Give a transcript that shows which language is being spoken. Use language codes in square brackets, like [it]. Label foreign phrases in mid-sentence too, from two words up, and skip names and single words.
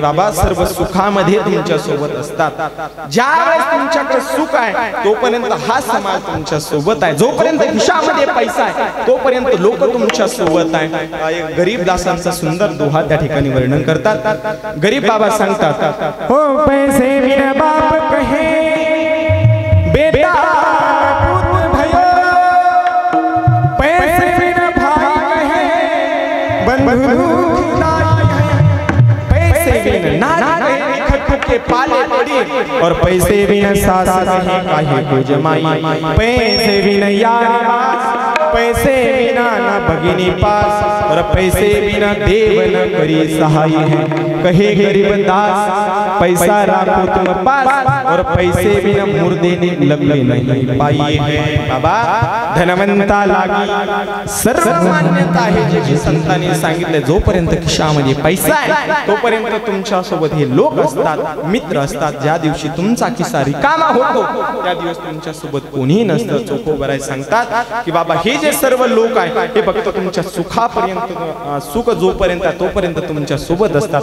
[mr] बाबा सर्व सुखामध्ये तुमच्या सोबत असतात. ज्या वेळेस तुमच्याकडे सुख आहे तोपर्यंत हा समाज तुमच्या सोबत आहे. जोपर्यंत खिशामध्ये पैसा आहे तोपर्यंत लोक तुमच्या सोबत आहे. गरीब दासांचा सुंदर दोहा त्या ठिकाणी वर्णन करतात. गरीब बाबा सांगतात [hi] हो पैसे बिना बाप कहे बेटा पैसे बिन के पाले पड़ी और पैसे बिन सास नहीं काहे को जमाई. पैसे बिन यार पैसे बिना न भगिनी पास और पैसे बिना देव न करी सहाय है. कहे गरीब दास पैसा राखो तुम पास और पैसे बिना मुर्दे ने लगले नहीं पाई है. [mr] बाबा धनवंता लागी सर्व मान्यता आहे जे की संतांनी सांगितले. जोपर्यंत खिशामध्ये पैसा आहे तोपर्यंत तुमच्या सोबत हे लोक असतात, मित्र असतात. ज्या दिवशी तुमचा खिसा रिकामा होतो त्या दिवस तुमच्या सोबत कोणी नसतं. चोखोबाराय सांगतात की बाबा हे जे सर्व लोक आहे हे फक्त तुमच्या सुखापर्यंत सुख जोपर्यंत तोपर्यंत तुमच्या सोबत असतात.